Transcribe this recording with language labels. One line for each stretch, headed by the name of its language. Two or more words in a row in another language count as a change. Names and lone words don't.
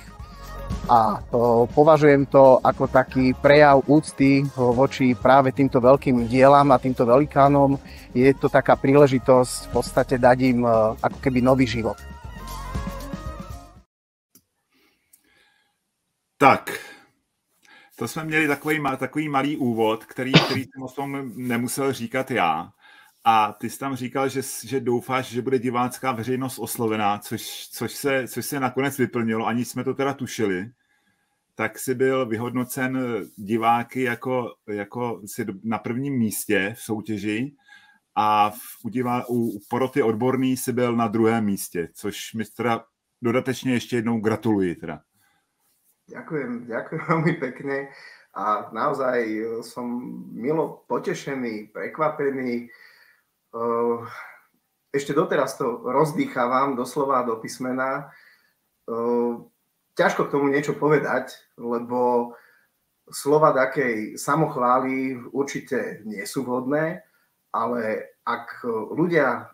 Slovak: A považujem to ako taký prejav úcty voči práve týmto veľkým dielam a týmto velikánom. Je to taká príležitosť v podstate dať im ako keby nový život.
Czech: Tak, to jsme měli takový malý úvod, který jsem o tom nemusel říkat já. A ty jsi tam říkal, že doufáš, že bude divácká veřejnost oslovená, což se nakonec vyplnilo, ani jsme to teda tušili. Tak si byl vyhodnocen diváky jako na prvním místě v soutěži a u poroty odborný si byl na druhém místě, což mi teda dodatečně ještě jednou gratuluji teda.
Slovak: Ďakujem veľmi pekne a naozaj som milo potešený, prekvapený. Ešte doteraz to rozdýchavam doslova do písmena. Ťažko k tomu niečo povedať, lebo slova takej samochvály určite nie sú vhodné, ale ak ľudia